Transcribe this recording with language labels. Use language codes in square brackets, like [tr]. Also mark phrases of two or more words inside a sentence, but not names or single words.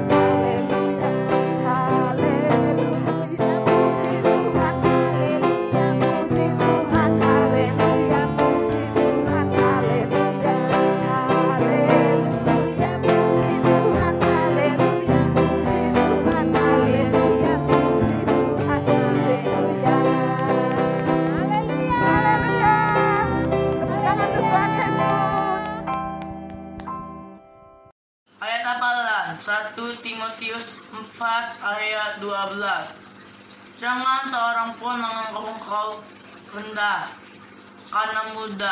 [id] haleluya, haleluya, puji Tuhan, haleluya, puji Tuhan, haleluya, puji Tuhan, haleluya, haleluya, puji Tuhan, haleluya, puji Tuhan, haleluya, puji Tuhan, haleluya, haleluya, tepuk tangan untuk Tuhan Yesus. Ayat hafalan 1 Timotius 4 ayat 12. Jangan seorang pun menganggap engkau rendah karena muda.